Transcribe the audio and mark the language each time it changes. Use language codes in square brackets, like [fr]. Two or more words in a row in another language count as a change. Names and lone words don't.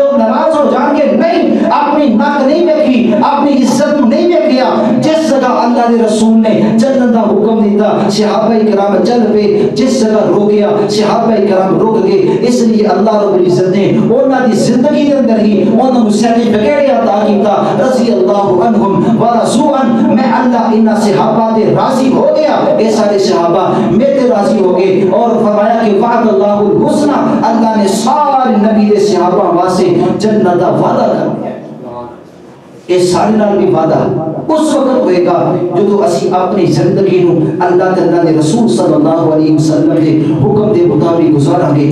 [pa] لوگ ناراض ہو جان کے نہیں، اپنی ناک نہیں دیکھی، اپنی عزت نہیں دیکھیا، جس جگہ اللہ کے رسول نے چلن کا حکم دیتا صحابہ کرام چل پے، جس جگہ روکیا صحابہ کرام رک گئے، اس لیے اللہ رب العزت نے انہاں دی زندگی دے اندر ہی انہاں نوں سرٹیفکیٹ عطا کیتا، [ar] رضی اللہ عنہم ورضوا عنہ، [pa] میں اللہ انہاں صحابہ تے راضی ہو گیا، اے سارے صحابہ میرے راضی ہو گئے، اور فرمایا کہ [ar] وعد اللہ الحسنى، [pa] اللہ نے سارے نبی دے صحابہ واسطے جنت دا وعدہ کر دیا۔ یہ سارے نال بھی وعدہ اس وقت ہوئے گا جو اسی اپنی زندگی نو اللہ تعالیٰ نے رسول [ar] صلی اللہ علیہ وسلم [pa] کے حکم دے مطابق گزارا گے۔